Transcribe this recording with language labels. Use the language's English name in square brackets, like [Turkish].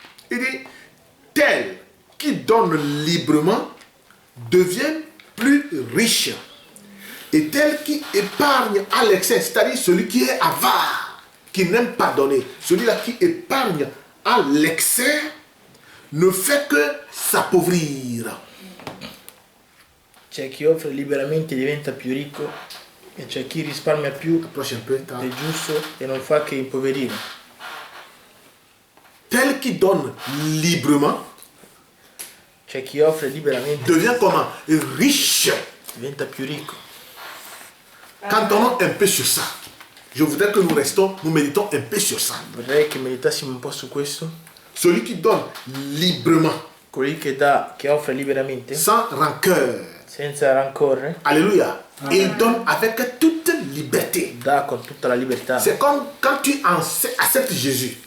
[French] Il dit, tel qui donne librement devient plus riche, et tel qui épargne à l'excès, c'est-à-dire celui qui est avare, qui n'aime pas donner, celui-là qui épargne à l'excès, ne fait que s'appauvrir. [Italian] C'è chi offre liberamente e diventa più ricco e c'è chi risparmia più [French] Approche un peu, t'as- [Italian] del giusto e non fa che impoverire. [French] Tel qui donne librement [Italian] C'è chi offre liberamente [French] devient comment? Riche. [Italian] diventa più ricco. [French] Cantons un peu sur ça. Je voudrais que nous méditons un peu sur ça. [Italian] Vorrei che meditassimo un po' su questo. [French] Celui qui donne librement, [Italian] Colui che dà, che offre liberamente, [French] sans rancœur. [Italian] senza rancore, [French] Alléluia. Il donne avec toute liberté. [Italian] dà con tutta la libertà. [French] C'est comme quand tu acceptes Jésus